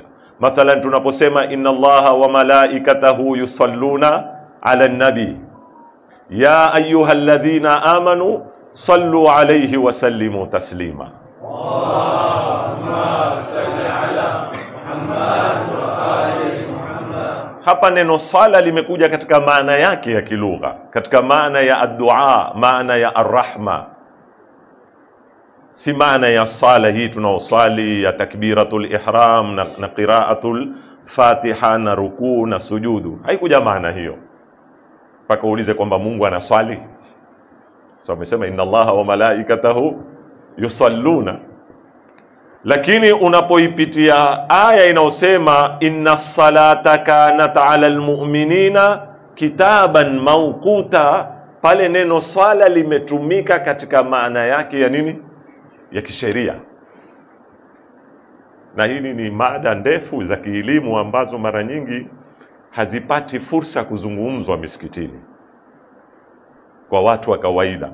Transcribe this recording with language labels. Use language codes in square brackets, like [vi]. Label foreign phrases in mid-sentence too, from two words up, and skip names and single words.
[sw] Mathalan tunaposema [ar] إن الله وملائكته يصلون على النبي يا أيها الذين آمنوا صلوا عليه وسلموا تسليما. اللهم صل على محمد وآل محمد. [sw] Hapa neno sala limekuja katika maana yake ya kilugha, katika maana ya ad-du'a, maana ya ar-rahma, si maana ya sala hii tunaosali ya [ar] تكبيرة الإحرام [sw] na [ar] قراءة الفاتحة [sw] na rukuu na sujudu. Haikuja maana hiyo mpaka uulize kwamba Mungu anaswali. So amesema [ar] إن الله وملائكته يصلون. [sw] Lakini unapoipitia aya inayosema [ar] إن الصلاة كانت على المؤمنين كتابا موقوتا, [sw] pale neno sala limetumika katika maana yake ya nini? Ya kisheria. Na hili ni mada ndefu za kielimu ambazo mara nyingi hazipati fursa kuzungumzwa misikitini kwa watu wa kawaida.